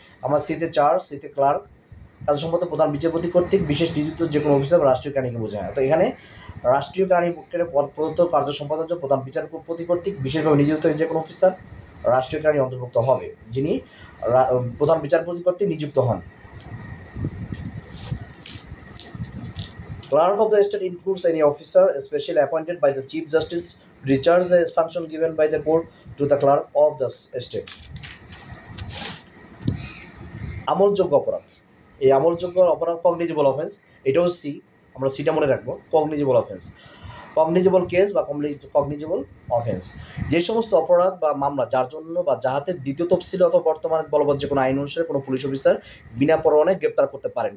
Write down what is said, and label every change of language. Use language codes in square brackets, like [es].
[bn] আমার সিতে চার্জ, সিতে ক্লার্ক, কার্য সম্পাদন প্রধান বিচারপতি কর্তৃক বিশেষ নিযুক্ত যে কোনো অফিসার রাষ্ট্রীয় কেরানিকে বোঝায়। তো এখানে রাষ্ট্রীয় কেরানি প্রদত্ত কার্য সম্পাদনের জন্য প্রধান বিচারপতি কর্তৃক বিশেষভাবে নিযুক্ত যে কোনো অফিসার রাষ্ট্রীয় কেরানি অন্তর্ভুক্ত হবে যিনি প্রধান বিচারপতি কর্তৃক নিযুক্ত হন। [en] Clerk of the state includes any officer especially appointed by the Chief Justice to discharge the function given by the court to the clerk of the state. [bn] আমলযোগ্য অপরাধ। এই আমলযোগ্য অপরাধ কগনিজেবল অফেন্স, এটাও সি, আমরা সিটা মনে রাখবো। কগনিজেবল অফেন্স, কগনিজেবল কেস বা cognizable offence যে সমস্ত অপরাধ বা মামলা যার জন্য বা যাহাতে দ্বিতীয় তফসিলে অথবা বর্তমানে বলবৎ যে কোনো আইন অনুসারে কোনো পুলিশ অফিসার বিনা পরোয়ানায় গ্রেপ্তার করতে পারেন।